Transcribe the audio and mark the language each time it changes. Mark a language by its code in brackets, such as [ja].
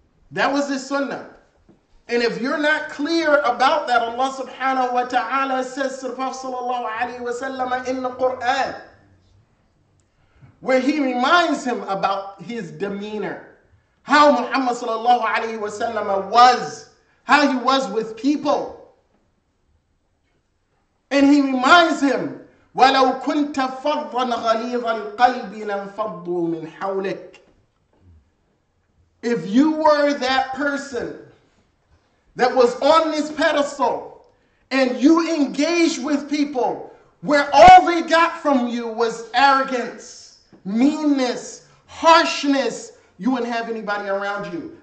[en] That was his sunnah. And if you're not clear about that, Allah subhanahu wa ta'ala says to the Prophet sallallahu alaihi wasallam in the Quran, where he reminds him about his demeanor, how Muhammad sallallahu alaihi wasallam was, how he was with people. And he reminds him, [ar] وَلَوْ كُنْتَ فَضًّا غَلِيظَ الْقَلْبِ لَانْفَضُّوا مِنْ حَوْلِكَ. [en] If you were that person that was on this pedestal and you engaged with people where all they got from you was arrogance, meanness, harshness, you wouldn't have anybody around you.